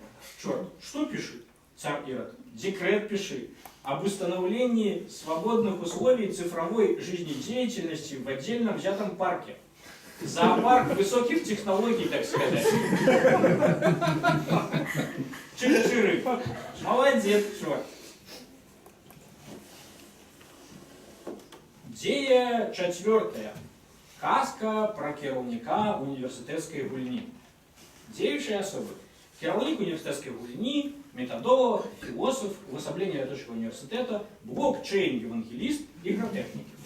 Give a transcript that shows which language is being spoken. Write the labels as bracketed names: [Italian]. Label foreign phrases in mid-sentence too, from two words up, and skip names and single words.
[Russian] Черт, что пиши? Царь Ирод. Декрет пиши. Об установлении свободных условий цифровой жизнедеятельности в отдельно взятом парке. Зоопарк высоких технологий, так сказать. Чик-чиры. Молодец, чувак. [Belarusian] Дзея четвертая. Казка про кіраўніка універсітэцкай гульні. Дзеючыя асобы. Кіраўнік універсітэцкай гульні, методолог, філософ, увасабленне лятучага універсітэта, блокчейн, евангеліст, ігратэхнік.